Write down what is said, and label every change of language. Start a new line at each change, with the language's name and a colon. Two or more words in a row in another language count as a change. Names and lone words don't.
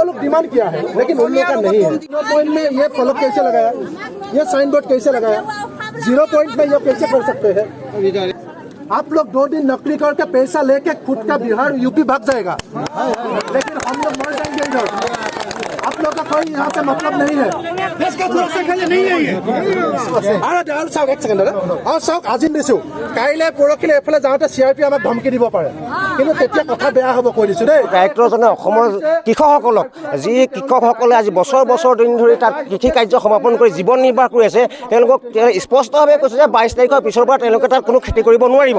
Hindi: वो लोग डिमांड किया है लेकिन उन लोगों का नहीं है। 0 पॉइंट में ये फलक कैसे लगाया, ये
English: sign board
Hindi: कैसे लगाया, 0 पॉइंट में ये कैसे कर सकते हैं? आप लोग 2 दिन नौकरी करके पैसा लेके खुद का बिहार यूपी भाग जाएगा, लेकिन हम लोग मर जाएंगे इधर। आप लोग का कोई यहाँ से मतलब नहीं है। देश का सुरक्षा के लिए नहीं है ये।
Assamese: আৰু চাওক এক ছেকেণ্ড আৰু চাওক আজি দিছোঁ কাইলৈ পৰহিলৈ এফালে যাওঁতে CRP আমাক ধমকি দিব পাৰে, কিন্তু তেতিয়া কথা বেয়া হ'ব কৈ দিছোঁ দেই। ডাইৰেক্টৰজনে অসমৰ কৃষকসকলক যি কৃষকসকলে আজি বছৰ বছৰ দিন ধৰি তাত কৃষি কাৰ্য সমাপন কৰি জীৱন নিৰ্বাহ কৰি আছে তেওঁলোকক স্পষ্টভাৱে কৈছে যে 22 তাৰিখৰ পিছৰ পৰা তেওঁলোকে তাত কোনো খেতি কৰিব নোৱাৰিব।